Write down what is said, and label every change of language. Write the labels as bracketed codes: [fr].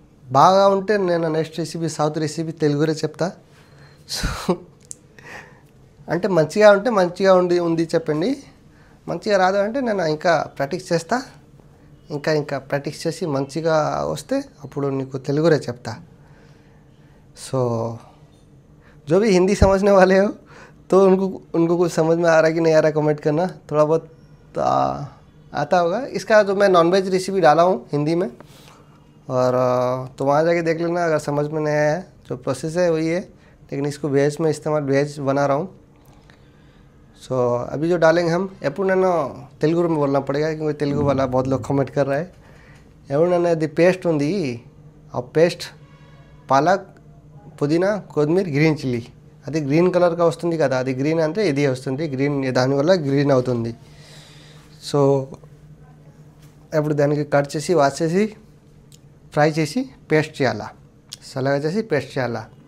[te] బాగా ఉంటే నేను నెక్స్ట్ రెసిపీ సౌత్ రెసిపీ తెలుగులో చెప్తా. సో అంటే మంచిగా ఉంటే మంచిగా ఉంది చెప్పండి, మంచిగా రాదు అంటే నేను ఇంకా ప్రాక్టీస్ చేస్తా. ఇంకా ప్రాక్టీస్ చేసి మంచిగా వస్తే అప్పుడు నీకు తెలుగులో చెప్తా. [hi] सो जो भी हिंदी समझने वाले हो तो उनको कुछ समझ में आ रहा है कि नहीं आ रहा, कमेंट करना. थोड़ा बहुत आता होगा. इसका जो मैं नॉनवेज रेसिपी डाला हूँ हिंदी में, और तो वहाँ जाके देख लेना अगर समझ में नहीं आया. जो प्रोसेस है वही है, लेकिन इसको वेज में वेज बना रहा हूँ. सो अभी जो डालेंगे हम, [te] एప్పుడు నేను [hi] తెలుగు में बोलना पड़ेगा क्योंकि తెలుగు वाला बहुत लोग कमेंट कर रहा है. [te] एప్పుడు నేను అది పేస్ట్ ఉంది, ఆ పేస్ట్ పాలక్, పుదీనా, కొత్తిమీర, గ్రీన్ చిల్లీ, అది గ్రీన్ కలర్గా వస్తుంది కదా, అది గ్రీన్ అంటే ఇది వస్తుంది గ్రీన్, దానివల్ల గ్రీన్ అవుతుంది. సో ఇప్పుడు దానికి కట్ చేసి వాష్ చేసి ఫ్రై చేసి పేస్ట్ చేయాలా, సలగా చేసి పేస్ట్ చేయాలా.